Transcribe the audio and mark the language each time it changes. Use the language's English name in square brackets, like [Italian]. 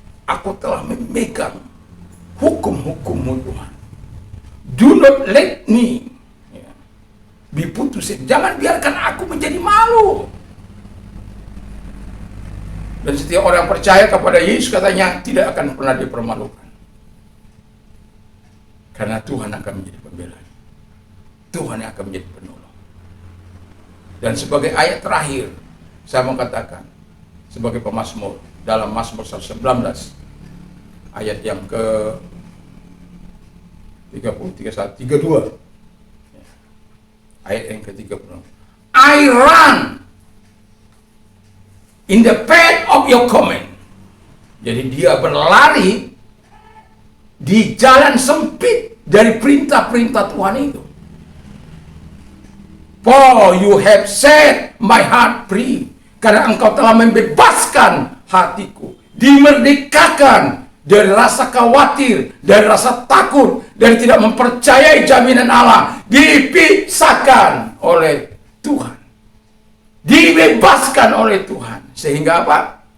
[Indonesian] Aku telah memegang hukum-hukum-Mu, Tuhan. [English] Do not let me be put to shame. [Indonesian] Jangan biarkan aku menjadi malu. Dan setiap orang percaya kepada Yesus, katanya, tidak akan pernah dipermalukan. Karena Tuhan akan menjadi pembela. Tuhan yang akan menjadi penolong. Dan sebagai ayat terakhir, saya mau katakan, sebagai pemazmur, dalam Mazmur 119, ayat yang ke 32, ayat yang ke-30. [English] I run in the path of your command. [Indonesian] Jadi dia berlari di jalan sempit dari perintah-perintah Tuhan itu. [English] For you have set my heart free. [Indonesian] Karena engkau telah membebaskan hatiku. Dimerdekakan dari rasa khawatir, dari rasa takut, dari tidak mempercayai jaminan Allah. Dipisahkan oleh Tuhan. Dibebaskan oleh Tuhan. Sehingga apa?